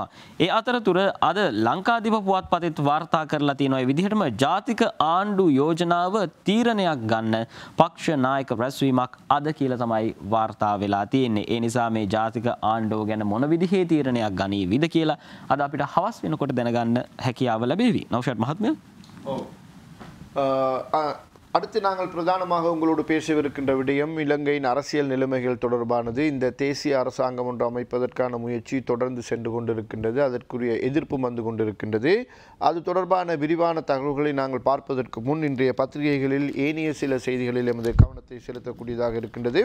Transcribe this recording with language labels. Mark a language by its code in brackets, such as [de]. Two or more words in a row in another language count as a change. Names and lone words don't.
[si] ඒ අතරතුර අද ලංකාදීප පුවත්පතෙත් වාර්තා කරලා තියෙනවා මේ විදිහටම ජාතික ආණ්ඩු යෝජනාව තීරණයක් ගන්න පක්ෂ නායක රැස්වීමක් අද කියලා තමයි වාර්තා වෙලා තියෙන්නේ. ඒ නිසා මේ ජාතික ආණ්ඩුව ගැන මොන විදිහේ තීරණයක් ගනීවිද කියලා අද අපිට හවස් වෙනකොට දැනගන්න හැකියාව ලැබෙවි. නෞෂාද් මහත්මයා. [ta] அடுத்து நாங்கள் பிரதானமாக உங்களோடு பேசவிருக்கின்ற விடயம் இலங்கையின் அரசியல் நிலைமைகள் தொடர்பானது. இந்த தேசிய அரசாங்கம் ஒன்று அமைப்பதற்கான முயற்சி தொடர்ந்து சென்று கொண்டிருக்கின்றது. அதற்குரிய எதிர்ப்பும் வந்து கொண்டிருக்கின்றது. அது தொடர்பான விரிவான தகவல்களை நாங்கள் பார்ப்பதற்கு முன் இன்றைய பத்திரிகைகளில் ஏனைய சில செய்திகளில் எமது கவனத்தை செலுத்தக்கூடியதாக இருக்கின்றது.